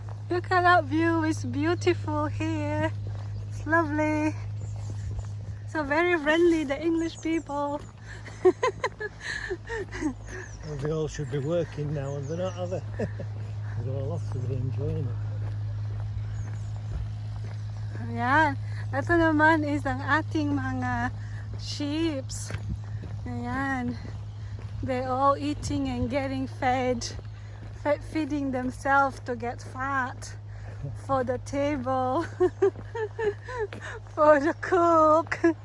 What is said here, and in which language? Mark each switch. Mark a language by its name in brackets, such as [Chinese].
[English] Look at that view. It's beautiful here. It's lovely. So very friendly, the English people. Well, they all should be working now, and they're not, are they? They're all off, so they're enjoying it. [Filipino] Ayan. Ito naman is ang ating mga sheeps. Ayan. [English] They're all eating and getting fed. Feeding themselves to get fat. For the table. For the cook.